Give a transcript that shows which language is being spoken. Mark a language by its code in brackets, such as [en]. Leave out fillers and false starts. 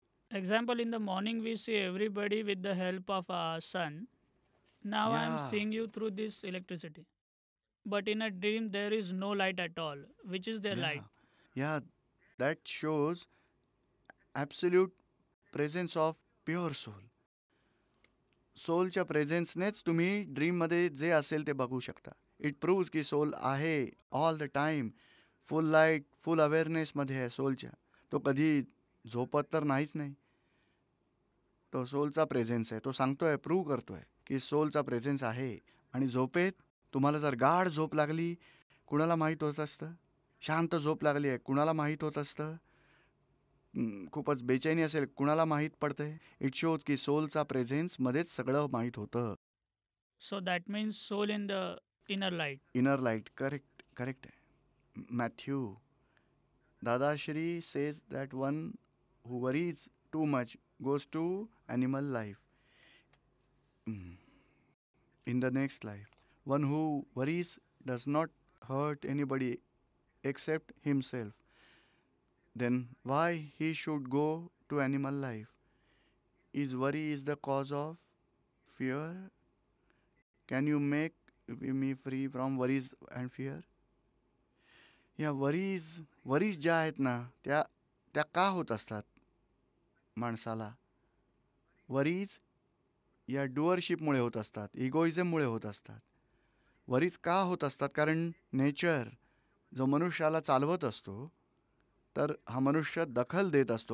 [en] Example, in the morning we see everybody with the help of a sun. Now I am Yeah. seeing you through this electricity. But in a dream there is no light at all. Which is their light? Yeah, that shows absolute presence of pure soul. [mr] सोलच्या प्रेझेन्सनेच तुम्ही ड्रीममध्ये जे असेल ते बघू शकता. [en] it proves [mr] की soul आहे [en] all the time, [mr] full light, फुल अवेअरनेसमध्ये आहे सोलच्या. तो कधी झोपत तर नाहीच नाही. तो सोलचा प्रेझेन्स आहे. तो सांगतोय, प्रूव्ह करतोय की सोलचा प्रेझेन्स आहे. आणि झोपेत तुम्हाला जर गाढ झोप लागली, कुणाला माहीत होत असतं? शांत झोप लागली आहे, कुणाला माहीत होत असतं? खूपच बेचैनी असेल, कुणाला माहीत पडतंय? [en] it shows [mr] की सोलचा प्रेझेन्स मध्येच सगळं माहीत होतं. [en] So that means soul in the inner light. Inner light, [mr] correct आहे. [en] Matthew Dadashri says that one who worries too much goes to animal life in the next life. One who worries does not hurt anybody except himself. Then why he should go to animal life? Is worry is the cause of fear? Can you make me free from worries and fear? [mr] या worries ज्या आहेत ना, त्या का होत असतात माणसाला? Worries या डुअरशिपमुळे होत असतात, इगोइझममुळे होत असतात. वरीज का होत असतात? कारण नेचर जो मनुष्याला चालवत असतो, तर हा मनुष्य दखल देत असतो.